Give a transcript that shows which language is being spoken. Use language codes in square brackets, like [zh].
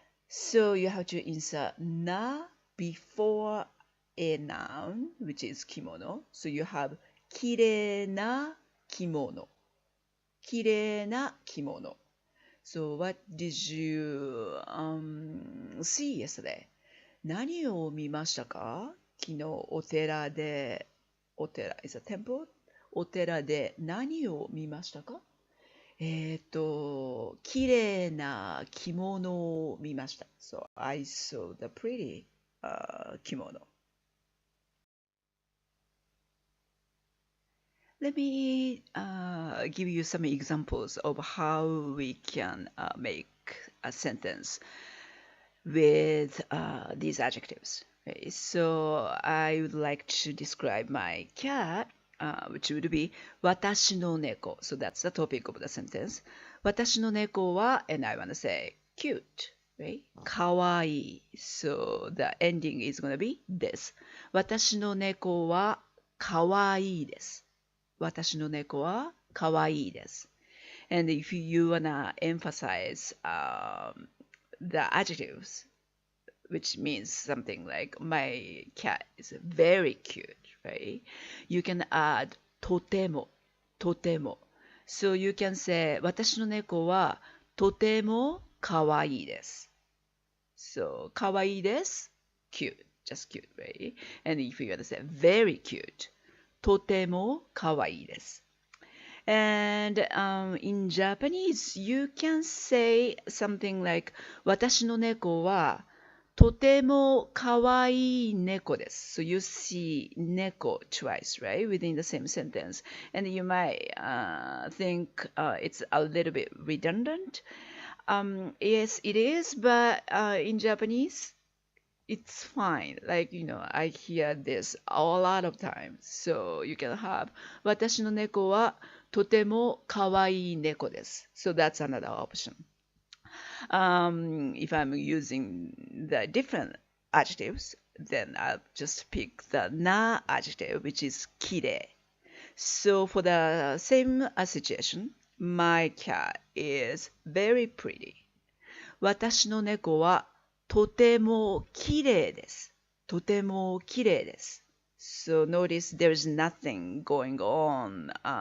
[en] So you have to insert na before a noun, which is kimono. So you have [ja] きれいな着物。きれいな着物。 [en] So what did you see yesterday? [ja] 何を見ましたか？昨日お寺で、お寺 [en] is a temple? [ja] お寺で何を見ましたか？綺麗な着物を見ました。 [en] So I saw the pretty kimono. Let me give you some examples of how we can make a sentence with these adjectives. Okay, so I would like to describe my cat, which would be [ja] 私の猫. [en] So that's the topic of the sentence. [ja] 私の猫は, [en] and I want to say cute, right? [ja] かわいい. [en] So the ending is going to be this. [ja] 私の猫はかわいいです。私の猫はかわいいです。 [en] And if you wanna emphasize the adjectives, which means something like my cat is very cute, right? You can add [ja] とても、とても。 [en] So you can say [ja] 私の猫はとてもかわいいです。 [en] So [ja] かわいいです。 [en] cute, just cute, right? And if you wanna say very cute, [ja] とてもかわいいです。 [en] And in Japanese, you can say something like [ja] 私の猫はとてもかわいい猫です。 [en] So you see 猫 twice, right? Within the same sentence. And you might think it's a little bit redundant. Yes, it is, but in Japanese, it's fine. Like, I hear this a lot of times. So you can have [ja] 私の猫はとてもかわいい猫です。 [en] So that's another option. If I'm using the different adjectives, then I'll just pick the na adjective, which is きれい. So for the same situation, my cat is very pretty. [ja] 私の猫はとてもきれいです。とてもきれいです。 [en] So notice there's nothing going on.